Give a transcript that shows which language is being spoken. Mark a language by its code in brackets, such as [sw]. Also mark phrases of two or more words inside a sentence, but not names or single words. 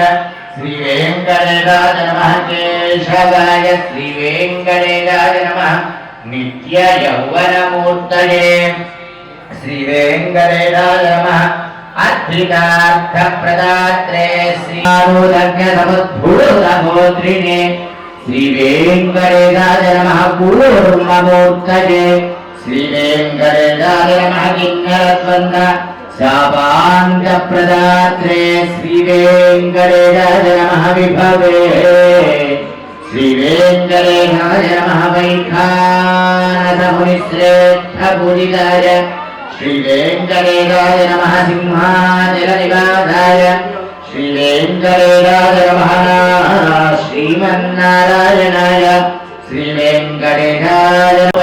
[sa] శ్రీ వెంకటేశాయ నమః కేశవాయ శ్రీ వెంకటేశాయ నమః నిత్య యౌవనమూర్తయే శ్రీ వెంకటేశాయ నమః అద్భుతార్థప్రదాత్రే శ్రీ సముద్భూతగోత్రిణే శ్రీ వెంకటేశాయ నమః కూర్మమూర్తయే శ్రీ వెంకటేశాయ నమః కిన్నరద్వంద शापाङ्गप्रदात्रे श्रीवेङ्कटेशाय नमः विभवे श्रीवेङ्कटेशाय नमः वैखानसमुनिश्रेष्ठपूजिताय श्रीवेङ्कटेशाय नमः सिंहाचलनिवासाय श्रीवेङ्कटेशाय नमः श्रीमन्नारायणाय श्रीवेङ्कटेशाय